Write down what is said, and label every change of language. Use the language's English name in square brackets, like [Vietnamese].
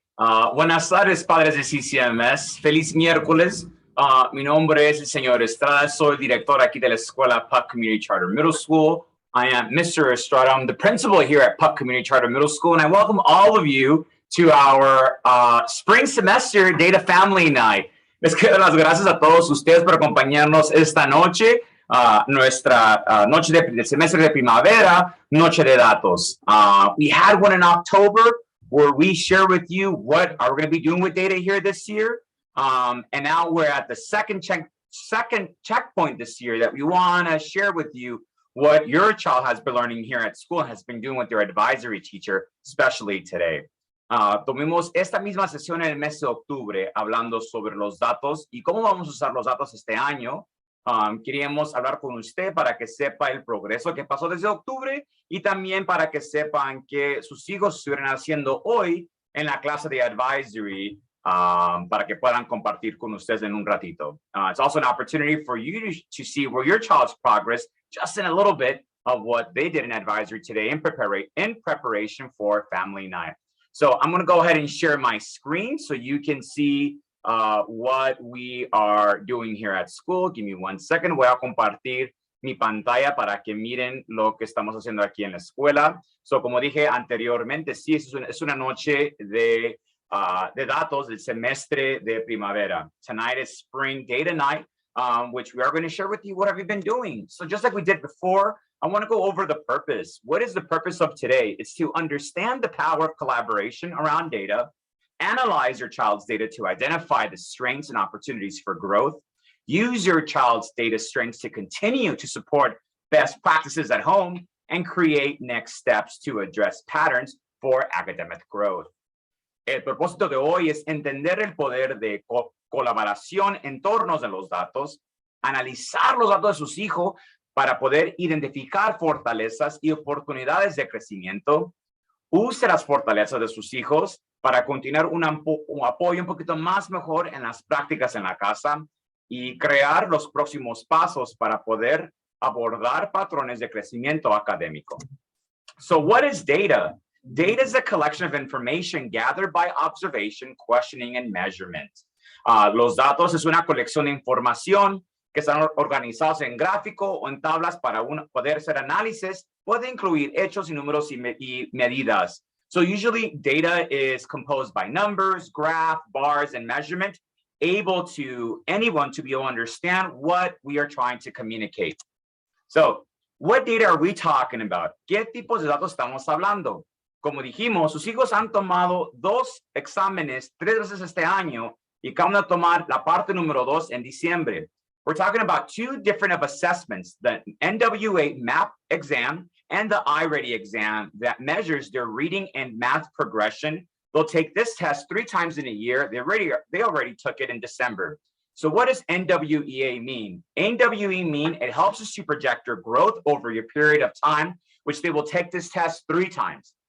[Spanish] Buenas tardes, padres de CCMS. Feliz miércoles. Mi nombre es el señor Estrada. Soy director aquí de la escuela Puck Community Charter Middle School. [English] I am Mr. Estrada. I'm the principal here at Puck Community Charter Middle School, and I welcome all of you to our spring semester Data Family Night. [Spanish] Les quiero dar las gracias a todos ustedes por acompañarnos esta noche. Nuestra noche del semestre de primavera, noche de datos. [English] We had one in October where we share with you what are we going to be doing with data here this year. And now we're at the second checkpoint this year that we want to share with you what your child has been learning here at school and has been doing with their advisory teacher, especially today. [Spanish] Tomemos esta misma sesión en el mes de octubre hablando sobre los datos y cómo vamos a usar los datos este año. Queríamos hablar con usted para que sepa el progreso que pasó desde octubre y también para que sepan que sus hijos estuvieran haciendo hoy en la clase de advisory para que puedan compartir con ustedes en un ratito. [English] It's also an opportunity for you to see where your child's progress just in a little bit of what they did in advisory today in preparation for family night. So I'm going to go ahead and share my screen so you can see what we are doing here at school. Give me 1 second. [Spanish] Voy a compartir mi pantalla para que miren lo que estamos haciendo aquí en la escuela. [English] So, [Spanish] como dije anteriormente, sí, es una noche de datos del semestre de primavera. [English] Tonight is spring data night, which we are going to share with you what have you been doing. So just like we did before, I want to go over the purpose. What is the purpose of today? It's to understand the power of collaboration around data, analyze your child's data to identify the strengths and opportunities for growth, use your child's data strengths to continue to support best practices at home, and create next steps to address patterns for academic growth. [Spanish] El propósito de hoy es entender el poder de colaboración en torno a los datos, analizar los datos de sus hijos para poder identificar fortalezas y oportunidades de crecimiento, use las fortalezas de sus hijos para continuar un apoyo un poquito más mejor en las prácticas en la casa y crear los próximos pasos para poder abordar patrones de crecimiento académico. [English] So what is data? Data is a collection of information gathered by observation, questioning, and measurement. [Spanish] Los datos es una colección de información que están organizados en gráfico o en tablas para poder hacer análisis. Puede incluir hechos y números y medidas. [English] So usually data is composed by numbers, graph, bars, and measurement, able to anyone to be able to understand what we are trying to communicate. So what data are we talking about? [Spanish] ¿Qué tipos de datos estamos hablando? Como dijimos, sus hijos han tomado 2 exámenes 3 veces este año y acaban de tomar la parte número 2 en diciembre. [English] We're talking about 2 different of assessments, the NWEA MAP exam and the iReady exam that measures their reading and math progression. They'll take this test 3 times in a year. They already took it in December. So what does NWEA mean? NWEA mean it helps us to project your growth over your period of time, which they will take this test 3 times.